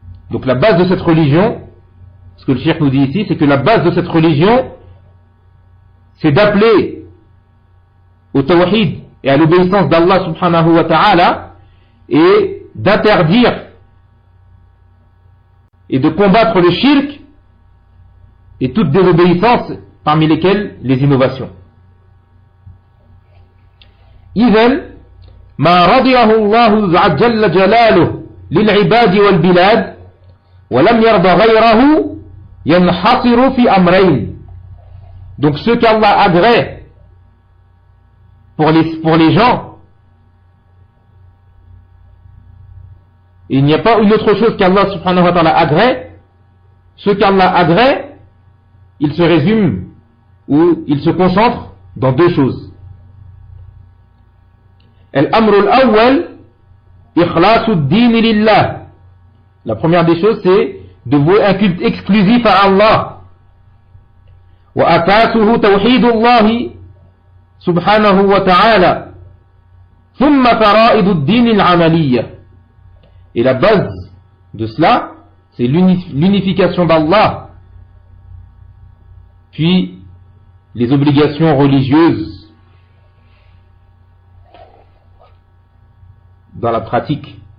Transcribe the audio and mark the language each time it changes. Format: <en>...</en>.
<fr>Donc la base de cette religion, ce que le cheikh nous dit ici, c'est que la base de cette religion, c'est d'appeler au tawhid et à l'obéissance d'Allah subhanahu wa ta'ala, et d'interdire et de combattre le shirk et toute désobéissance, parmi lesquelles les innovations.</fr> <ar>إذن ما رضيه الله جل جلاله للعباد والبلاد ولم يرضى غيره ينحصر في أمرين.</ar> <fr>Donc ce qu'Allah agrée pour les gens, il n'y a pas une autre chose qu'Allah subhanahu wa ta'ala agrée. Ce qu'Allah agrée, il se résume ou il se concentre dans deux choses.</fr> <ar>الأمر الأول إخلاص الدين لله.</ar> <fr>La première des choses, c'est de vouer un culte exclusif à Allah.</fr> <ar>وأساسه توحيد الله سبحانه وتعالى ثم فرائض الدين العملية.</ar> <fr>Et la base de cela, c'est l'unification d'Allah, puis les obligations religieuses dans la pratique.</fr>